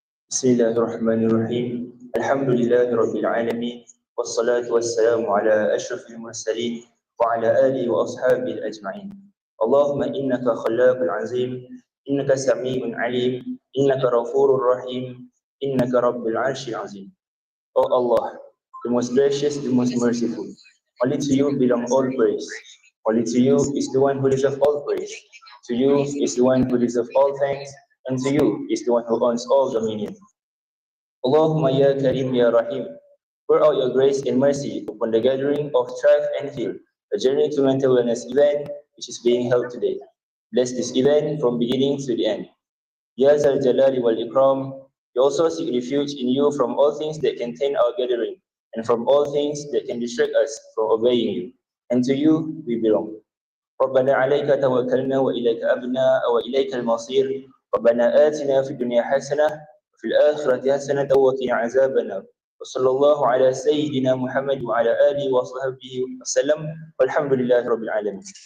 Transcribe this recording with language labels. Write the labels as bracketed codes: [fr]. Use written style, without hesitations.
[ar] بسم الله الرحمن الرحيم الحمد لله رب العالمين والصلاة والسلام على أشرف المرسلين وعلى آله وأصحابه الأجمعين اللهم إنك خلاق العظيم إنك سميع عليم إنك غفور رحيم إنك رب العرش العظيم. [en] O Allah, the most gracious, the most merciful, only to you belong all praise. Only to you is the one who deserves all praise. To you is the one who deserves all thanks, and to you is the one who owns all dominion. [ar] Allahumma ya Karim ya Rahim, [en] pour out your grace and mercy upon the gathering of Thrive and Heal, a journey to mental wellness event which is being held today. Bless this event from beginning to the end. [ar] Ya Zal Jalali wal Ikram, [en] we also seek refuge in you from all things that can taint our gathering, and from all things that can distract us from obeying you. And to you we belong. [ar] ربنا عليك توكلنا وإليك أبنا وإليك المصير ربنا آتنا في الدنيا حسنة وفي الآخرة حسنة وقنا عذاب النار وصلى الله على سيدنا محمد وعلى آله وصحبه وسلم والحمد لله رب العالمين.